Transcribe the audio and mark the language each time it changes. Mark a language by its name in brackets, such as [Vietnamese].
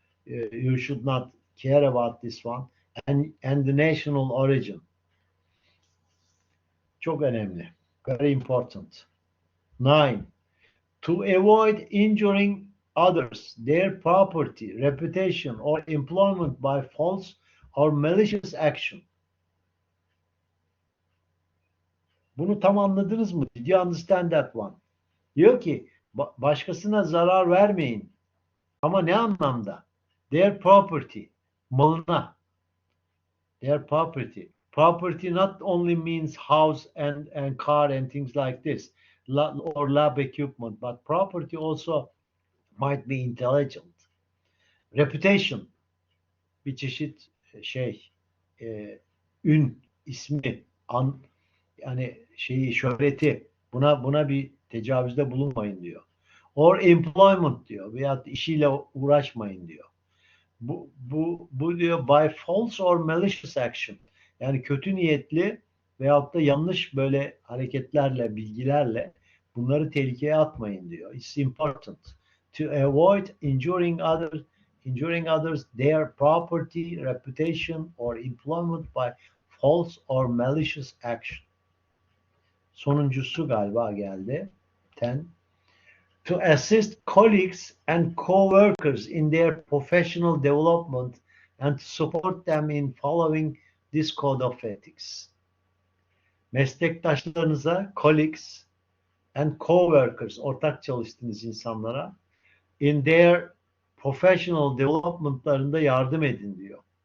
[English] You should not care about this one, and the national origin. [Turkish] Çok önemli. [English] Very important. 9. To avoid injuring others, their property, reputation, or employment by false or malicious action. [Turkish] Bunu tam anladınız mı? [English] Did you understand that one? [Turkish] Diyor ki başkasına zarar vermeyin. Ama ne anlamda? [English] Their property, [Turkish] malına. Their property. [English] Property not only means house and car and things like this, or lab equipment, but property also might be intelligent. [Turkish] Reputation, bir çeşit şey, ün, ismi, yani şeyi, şöhreti, buna bir tecavüzde bulunmayın diyor. [English] Or employment [Turkish] diyor, veyahut işiyle uğraşmayın diyor. Bu diyor [English] by false or malicious action. [Turkish] Yani kötü niyetli veyahut da yanlış böyle hareketlerle, bilgilerle bunları tehlikeye atmayın diyor. [English] It's important to avoid injuring others, their property, reputation or employment by false or malicious action. [Turkish] Sonuncusu galiba geldi. 10. [English] To assist colleagues and co-workers in their professional development and to support them in following this code of ethics. [Turkish] Meslektaşlarınıza, [English] colleagues and co-workers, [Turkish] ortak çalıştığınız insanlara [English] in their professional development'larında [Turkish] yardım edin diyor.